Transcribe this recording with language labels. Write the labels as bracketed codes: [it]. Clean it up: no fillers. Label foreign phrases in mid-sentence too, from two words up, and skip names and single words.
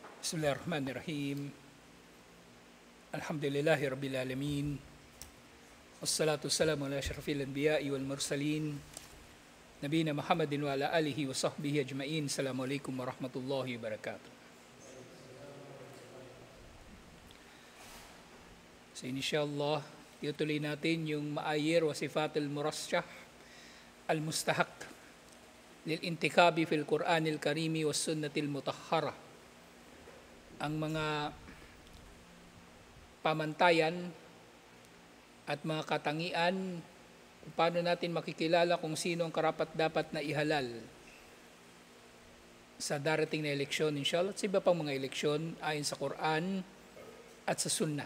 [ar] بسم الله الرحمن الرحيم. الحمد لله رب العالمين. والصلاة والسلام على أشرف الأنبياء والمرسلين. نبينا محمد وعلى آله وصحبه أجمعين. السلام عليكم ورحمة الله وبركاته. So insyaAllah, [tl] ituloy natin yung [ar] معايير وصفات المرشح المستحق للانتخاب في القرآن الكريم والسنة المطهرة. [tl] Ang mga pamantayan at mga katangian kung paano natin makikilala kung sino ang karapat-dapat na ihalal sa darating na eleksyon, inshallah, at sa iba pang mga eleksyon ayon sa Quran at sa Sunnah.